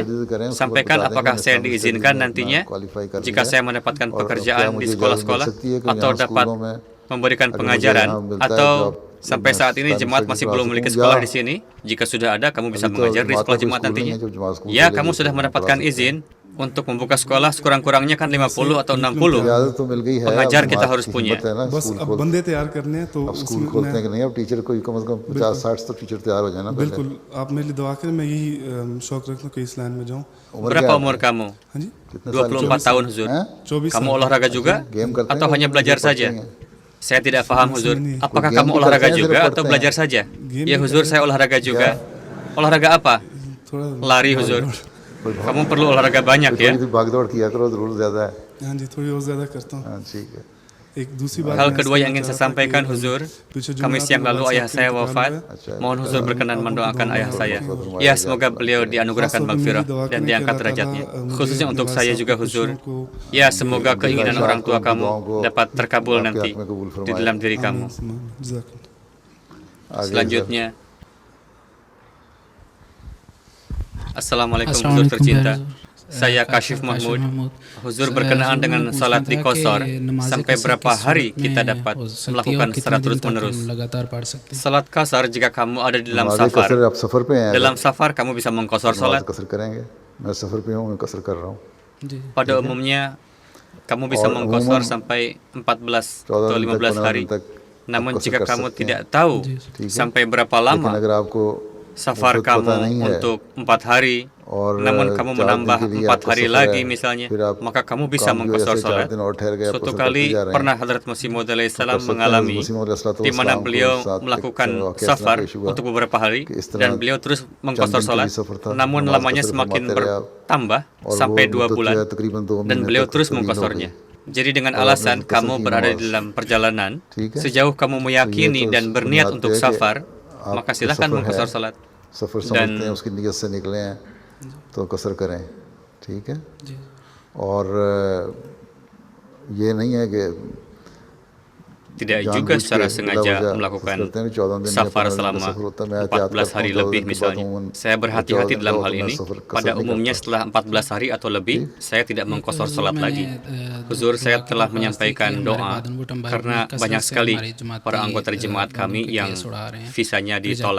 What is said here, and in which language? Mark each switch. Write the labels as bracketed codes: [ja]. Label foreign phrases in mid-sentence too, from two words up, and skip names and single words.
[id] Sampaikan apakah saya diizinkan nantinya jika saya mendapatkan pekerjaan di sekolah-sekolah atau dapat memberikan pengajaran atau Sampai saat ini jemaat masih belum memiliki sekolah di sini. Jika sudah ada, kamu bisa mengajar di sekolah jemaat nantinya. Ya, kamu sudah mendapatkan izin untuk membuka sekolah sekurang-kurangnya kan 50 atau 60. Pengajar kita harus punya. [ur] بس اب بندے تیار کرنے ہیں تو اب سکول کھولتے ہیں کہ نہیں، اب ٹیچر کو کم سے کم 50-60 تو ٹیچر تیار ہو جائے نا. بالکل، آپ میرے لیے دعا کریں، میں یہی شوق رکھتا ہوں کہ اس لائن میں جاؤں. [id] Berapa umur kamu? [ur] ہاں جی, [id] 24 tahun, Huzur. 24 Kamu olahraga juga atau hanya belajar saja? Saya tidak paham, Huzur. Apakah kamu olahraga juga atau belajar saja? Ya, Huzur, saya olahraga juga. Olahraga apa? Lari, Huzur. Kamu perlu olahraga banyak ya. [ur] بھاگ دوڑ کیا کرو، ضرور زیادہ ہے. ہاں جی، تھوڑی اور زیادہ کرتا ہوں. ہاں، ٹھیک ہے. ایک دوسری بات [id] Hal [ur] मैं [id] kedua yang ingin [ur] इसमें [id] saya sampaikan, [ur] چاہتا تھا [id] Huzur, [ur] کہ پیچھے جو [id] Kamis [ur] मैं [id] yang [ur] आपके [id] lalu [ur] बाबा [id] ayah [ur] साहब [id] saya [ur] کے انتقال [id] wafat. [ur] हुआ, [id] Mohon Huzur berkenan mendoakan ayah saya. Allah. Ya, semoga beliau dianugerahkan [ur] خاص طور پہ [id] maghfirah [ur] میری دعا [id] dan [ur] کریں کہ [id] diangkat [ur] अल्लाह [id] derajatnya. [ur] تعالیٰ مجھے [id] Khususnya [ur] अपने [id] untuk [ur] वालिद [id] saya [ur] साहब [id] juga, [ur] की [id] Huzur. [ur] خوشیوں کو [id] Ya, semoga keinginan orang tua kamu dapat terkabul nanti di dalam diri kamu. [ur] जज़ाकल्लाह। [id] Selanjutnya, Assalamualaikum Huzur tercinta. Saya Kashif Mahmud. Huzur berkenaan dengan salat di Qasar, sampai berapa hari kita dapat melakukan secara terus-menerus? Salat Qasar jika kamu ada di dalam safar. [ur] آپ سفر پہ ہیں, [id] Dalam safar kamu bisa mengqasar salat. [ur] قصر کریں گے. میں سفر پہ ہوں، میں قصر کر رہا ہوں. [id] Pada umumnya kamu bisa mengqasar sampai 14 atau 15 hari. Namun jika kamu tidak tahu sampai berapa [ur] लेकिन [id] lama [ur] اگر آپ کو [id] safar kamu untuk 4 hari, namun kamu menambah 4 hari lagi misalnya, maka kamu bisa mengqasar salat. Suatu kali pernah Hadrat Masih Maud alaihi salam mengalami di mana beliau melakukan safar untuk beberapa hari dan beliau terus mengqasar salat, namun lamanya semakin bertambah sampai 2 bulan dan beliau terus mengqasarnya. Jadi dengan alasan kamu berada di dalam perjalanan, sejauh kamu meyakini dan berniat untuk safar, maka silahkan mengqasar salat. [ur] سفر سمجھتے ہیں، اس کی نیت سے نکلے ہیں تو قصر کریں، ٹھیک ہے. اور یہ نہیں ہے کہ [id] tidak juga secara sengaja melakukan safar selama 14 hari lebih misalnya. Saya berhati-hati dalam hal ini. Pada umumnya setelah 14 hari atau lebih, saya tidak mengqasar salat lagi. Huzur, saya telah menyampaikan doa karena banyak sekali para anggota jemaat kami yang visanya ditolak.